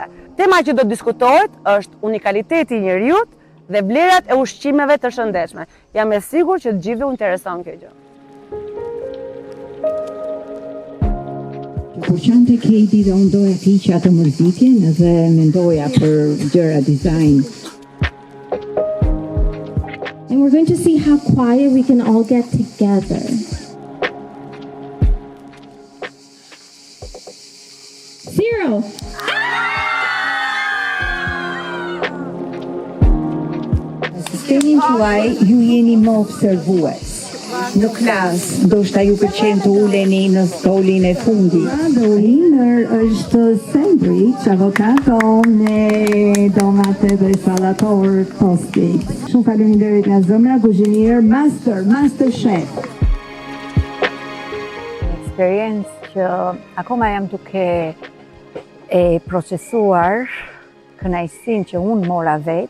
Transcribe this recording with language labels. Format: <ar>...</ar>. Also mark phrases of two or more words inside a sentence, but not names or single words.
<sq>Tema që do diskutohet është unikaliteti i njeriut dhe vlerat e ushqimeve të shëndetshme. Jam e sigurt që të gjithëve u intereson kjo gjë. Kur qante Keti dhe unë doja hiqja të mërzitjen dhe mendoja për gjëra design.</sq> <en>And we're going to see how quiet we can all get together. Zero.</en> <sq>Sistemin tuaj ju jeni më observues. Në klas, ndoshta ju pëlqen të uleni në stolin e fundit.</sq> <en>The winner</en> <sq>është sandwich, avokado me domate dhe sallator tosti. Shumë faleminderit nga zemra, kuzhinier master chef. Eksperiencë që akoma jam duke e procesuar kënaqësinë që unë mora vetë.</sq>